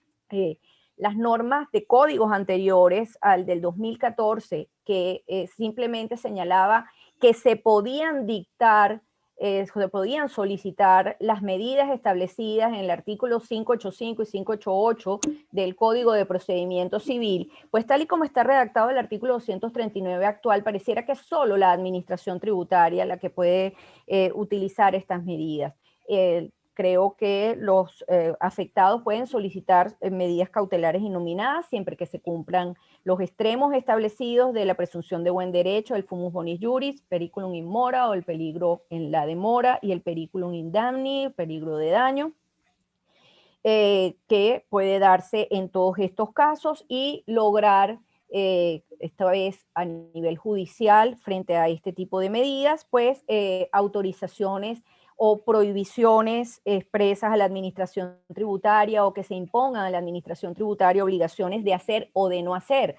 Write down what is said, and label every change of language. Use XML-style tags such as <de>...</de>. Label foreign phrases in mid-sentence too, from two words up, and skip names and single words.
<es>las normas de códigos anteriores al del 2014, que simplemente señalaba que se podían dictar, se podían solicitar las medidas establecidas en el artículo 585 y 588 del Código de Procedimiento Civil, pues tal y como está redactado el artículo 239 actual, pareciera que es solo la administración tributaria la que puede utilizar estas medidas. Creo que los afectados pueden solicitar medidas cautelares innominadas siempre que se cumplan los extremos establecidos de la presunción de buen derecho, el</es> <la>fumus bonis juris, periculum in mora,</la> <es>o el peligro en la demora, y el</es> <la>periculum in damni,</la> <es>peligro de daño, que puede darse en todos estos casos, y lograr, esta vez a nivel judicial, frente a este tipo de medidas, pues autorizaciones o prohibiciones expresas a la administración tributaria, o que se impongan a la administración tributaria obligaciones de hacer o de no hacer.</es>